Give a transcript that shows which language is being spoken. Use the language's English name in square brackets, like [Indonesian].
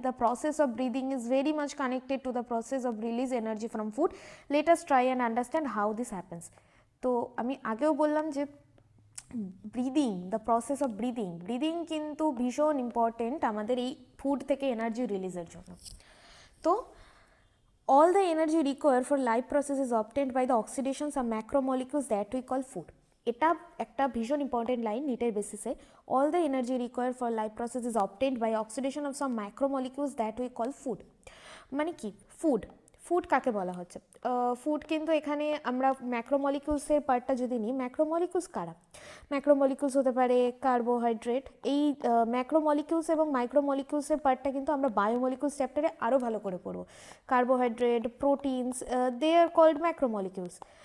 [English] The process of breathing is very much connected to the process of release energy from food. Let us try and understand how this happens. [Bangla] তো আমি আগেও বললাম যে [English] breathing, the process of breathing [Bangla] কিন্তু ভীষণ important আমাদের এই food থেকে এনার্জি রিলিজের জন্য। [English] তো all the energy required for life process is obtained by the oxidations of macromolecules that we call food. [Bangla] এটা একটা ভীষণ ইম্পর্টেন্ট লাইন নিটের বেসিসে। [English] all the energy required for life process is obtained by oxidation of some macromolecules that we call food. [Bangla] মানে কি food কাকে বলা হচ্ছে? Food কিন্তু এখানে আমরা ম্যাক্রোমলিকিউলসের পার্টটা যদি নিই, ম্যাক্রোমলিকিউলস কারা? ম্যাক্রোমলিকিউলস হতে পারে কার্বোহাইড্রেট। এই ম্যাক্রোমলিকিউলস এবং মাইক্রোমলিকিউলসের পার্টটা কিন্তু আমরা বায়োমলিকিউলস চ্যাপ্টারে আরও ভালো করে পড়ব। [English] Carbohydrate, proteins, they are called macromolecules.